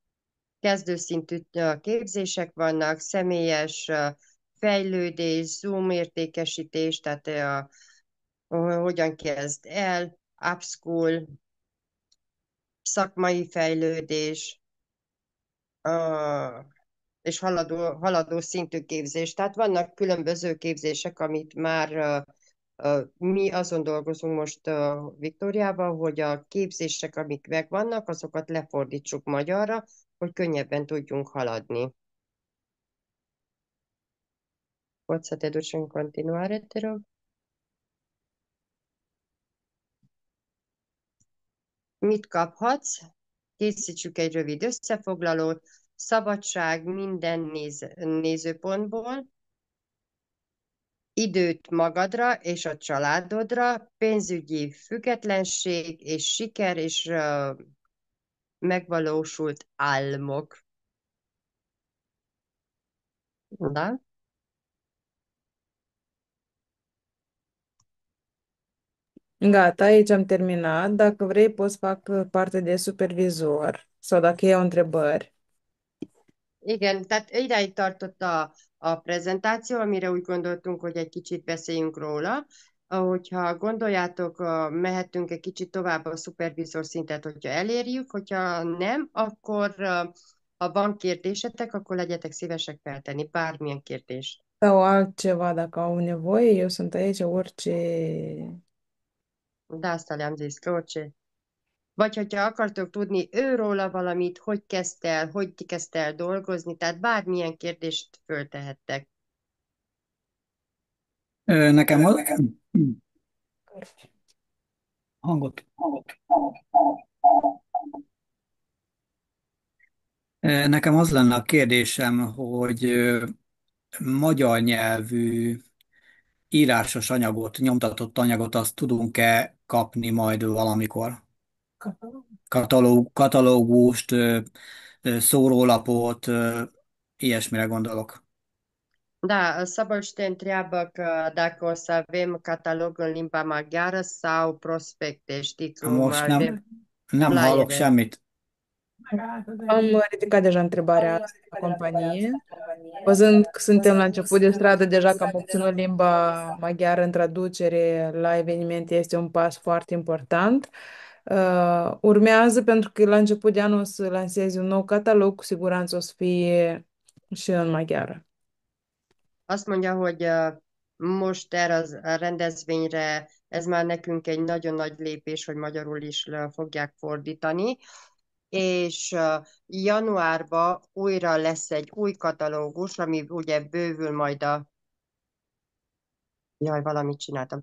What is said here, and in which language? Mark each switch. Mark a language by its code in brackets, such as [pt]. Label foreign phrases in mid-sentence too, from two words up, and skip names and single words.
[hu] Kezdőszintű képzések vannak, személyes fejlődés, Zoom értékesítés, tehát hogyan kezd el, upskill, szakmai fejlődés, és haladó szintű képzés. Tehát vannak különböző képzések, amit már mi azon dolgozunk most Viktóriában, hogy a képzések, amik megvannak, azokat lefordítsuk magyarra, hogy könnyebben tudjunk haladni. [ro] Poți să te duci în continuare, te rog? [hu] Mit kaphatsz? Készítsük egy rövid összefoglalót. Szabadság minden nézőpontból, időt magadra és a családodra, pénzügyi függetlenség és siker és megvalósult álmok. [ro] Da? Gata, aici am terminat. Dacă vrei, poți fac parte de supervizor sau dacă iau întrebări. [hu] Igen, tehát ideig tartott a prezentáció, amire úgy gondoltunk, hogy egy kicsit beszéljünk róla. Hogyha gondoljátok, mehetünk egy kicsit tovább a szupervizor szintet, hogyha elérjük, hogyha nem, akkor ha van kérdésetek, akkor legyetek szívesek feltenni bármilyen kérdést. [ro] Sau altceva dacă au nevoie, eu sunt aici, orice... [hu] De azt [ro] le-am zis, orice. [hu] Vagy hogyha akartok tudni őróla valamit, hogy kezdte el dolgozni, tehát bármilyen kérdést föltehettek. Nekem az... Hangot. Nekem az lenne a kérdésem, hogy magyar nyelvű írásos anyagot, nyomtatott anyagot, azt tudunk-e kapni majd valamikor? Katalógust, szórólapot, ilyesmire gondolok. [ro] Da, Szabolcs te întreabă că dacă o să avem catalog în limba maghiară sau prospecte, știi cum [hu] Most [ro] avem [hu] nem hallok [ro] flyere. [hu] semmit. [ro] Am ridicat deja întrebarea asta la companie. Văzând că suntem la început de stradă, deja că am obținut limba maghiară în traducere la eveniment, este un pas foarte important. Urmează, pentru că la început de anul o să lansez un nou catalog, cu siguranță o să fie și în maghiară. [hu] Azt mondja, hogy most erre a rendezvényre ez már nekünk egy nagyon nagy lépés, hogy magyarul is le fogják fordítani, és januárban újra lesz egy új katalógus, ami ugye bővül majd Jaj, valamit csináltam.